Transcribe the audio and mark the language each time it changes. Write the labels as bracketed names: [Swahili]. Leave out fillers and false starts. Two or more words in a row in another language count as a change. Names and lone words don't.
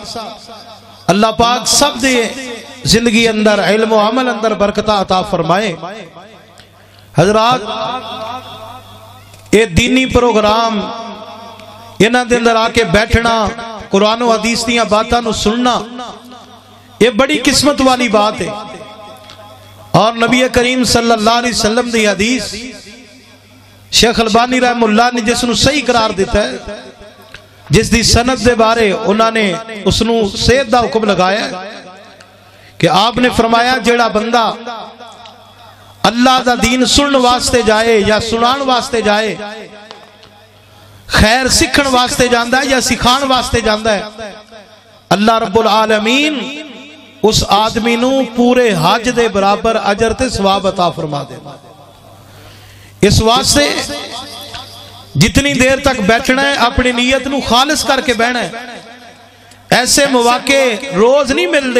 [Punjabi] اللہ پاک سب دے زندگی اندر، علم و عمل اندر برکت عطا فرمائے. حضرات، یہ دینی پروگرام انہاں دے اندر آکے بیٹھنا، قرآن و حدیث دی باتاں نوں سننا، یہ بڑی قسمت والی بات ہے. اور نبی کریم [Arabic] صلى الله عليه وسلم [Punjabi] دی حدیث شیخ البانی رحمہ اللہ نے جسنوں صحیح قرار دتا ہے، جس دی سند دے بارے انہوں نے اسنوں صحت دا حکم لگایا کہ آپ نے فرمایا، جیہڑا بندہ اللہ دا دین سننے واسطے جائے یا سنان واسطے جائے, خیر سکھن واسطے جاندا ہے یا سکھان واسطے جاندا ہے, اللہ رب العالمین اس آدمی نوں پورے حج دے برابر اجر تے ثواب عطا فرما دیگا. اس واسطے جتنی دیر تک بیٹھنا ہے اپنی نیت نوں خالص کرکے بہنا ہے. [Urdu] ایسے موقعے روز نہیں ملتے.